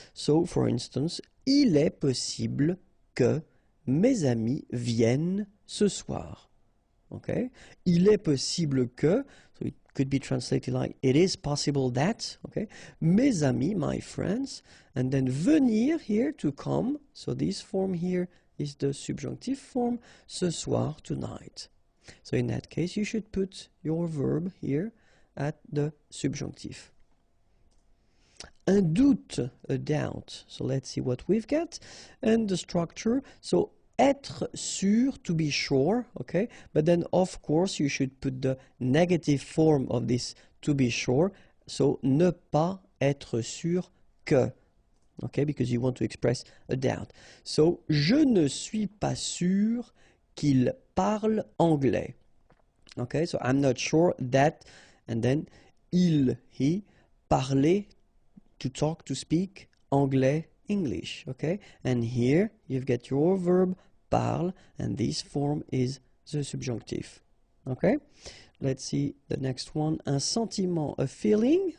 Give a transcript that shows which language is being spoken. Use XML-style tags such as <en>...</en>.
<en>So, for instance,</en> <fr>il est possible que mes amis viennent ce soir.</fr> <en>Okay?</en> <fr>Il est possible que,</fr> <en>so it could be translated like, it is possible that, okay?</en> <fr>Mes amis,</fr> <en>my friends, and then venir here, to come, so this form here is the subjunctive form,</en> <fr>ce soir,</fr> <en>tonight. So in that case, you should put your verb here at the subjunctive. Un doute, a doubt. So let's see what we've got. And the structure, so être sûr, to be sure, okay? But then, of course, you should put the negative form of this to be sure. So,</en> <fr>ne pas être sûr que.</fr> <en>Okay, because you want to express a doubt.</en> <fr>So, je ne suis pas sûr qu'il parle anglais.</fr> <en>Okay, so I'm not sure that, and then il, he, parler, to talk, to speak, anglais, English. Okay, and here you've got your verb parle, and this form is the subjunctive. Okay, let's see the next one. Un sentiment, a feeling.</en>